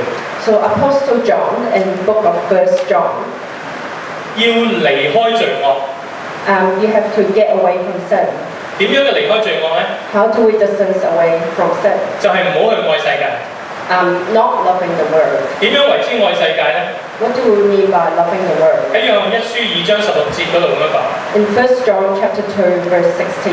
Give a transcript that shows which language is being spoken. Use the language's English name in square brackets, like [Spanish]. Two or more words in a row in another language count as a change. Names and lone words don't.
[English] So Apostle John in the book of 1 John, [Cantonese] 要離開罪惡。 [English] you have to get away from sin. [Cantonese] 點樣嘅離開罪惡呢？ [English] How do we distance away from sin? [Cantonese] 就係唔好去愛世界。 [English] Not loving the world. [Cantonese] 點樣為之愛世界呢？ [English] What do we mean by loving the world? [Cantonese] 喺約翰一書2章16節嗰度咁樣講， [English] In 1 John chapter 2 verse 16.